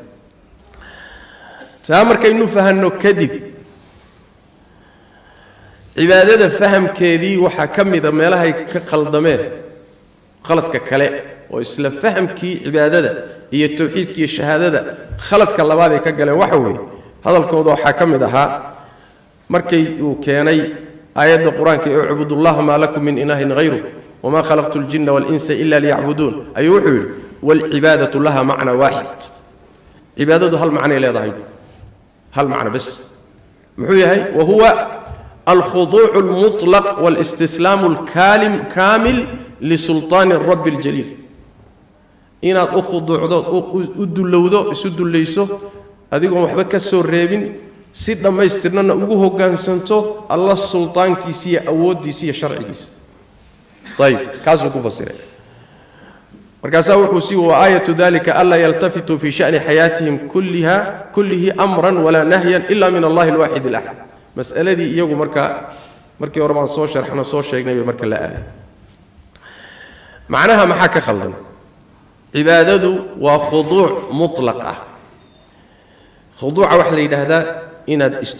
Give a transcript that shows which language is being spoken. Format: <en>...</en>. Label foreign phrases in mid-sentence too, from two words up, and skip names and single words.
<so>markaynu fahanno kadib cibaadada fahamkeedii waxa kamida meelahay ka qaldameen qaladka kale oo isla fahamkii cibaadada iyo tawxiidka iyo shahaadada khaladka labaad ee ka galeen waxa weeye hadalkooda waxa kamid ahaa markay uu keenay aayadda quraanka ee</so> <ar>اعبدوا الله ما لكم من إله غيره وما خلقت الجن والإنس إلا ليعبدون</ar> <so>ayuu wuxuu</so> <ar>والعبادة لها معنى واحد العبادة</ar> <so>hal ma'na leedahay hal ma'na bas muxuu yahay</so> <ar>وهو الخضوع المطلق والاستسلام الكامل لسلطان الرب الجليل</ar> <so>inaad u khuduucdo u dulowdo isu dulayso adigoon waxba ka soo reebin si dhammaystirnana ugu hoggaansanto allah sultaankiisa iyo awooddiisa iyo sharcigiisa ayib kaasuu ku fasiray markaasaa wuxuu sii</so> <ar>وآية ذلك ألا يلتفتوا في شأن حياتهم كله أمرا ولا نهيا إلا من الله الواحد الأحد</ar> <so>mas'aladii iyagu markii hore baan soo sharxno soo sheegnay bay marka la aaday macnaha maxaa ka khaldan cibaadadu waa khuduuc mutlaq ah khuduuca waxaa la yidhaahdaa inaad</so>